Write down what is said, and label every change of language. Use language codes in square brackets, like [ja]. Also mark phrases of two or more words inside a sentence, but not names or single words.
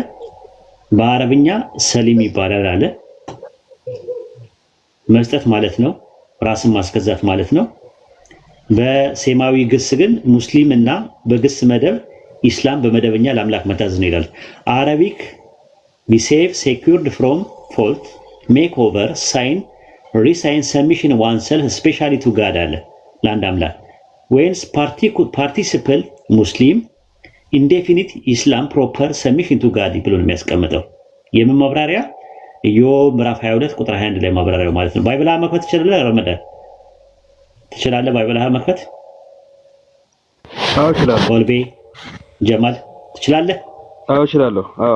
[am] በአረብኛ ሰሊም ይባላል አለ። መስጠት ማለት ነው፣ ራስን ማስገዛት ማለት ነው። በሴማዊ ግስ ግን ሙስሊም እና በግስ መደብ ኢስላም በመደበኛ ለአምላክ መታዘዝ ነው ይላል። አረቢክ [en] be safe secured from fault make over sign resign submission oneself especially to God [am] አለ ለአንድ አምላክ [en] whence participle ሙስሊም indefinite Islam proper submission to God [am] ብሎ ነው የሚያስቀምጠው። የምን ማብራሪያ? ኢዮብ ምዕራፍ 22 ቁጥር 21 ላይ ማብራሪያው ማለት ነው። ባይብል መክፈት ትችላለህ? ረመዳን ትችላለህ? ባይብል መክፈት? አዎ እችላለሁ። ወልቤ ጀማል ትችላለህ? አዎ እችላለሁ። አዎ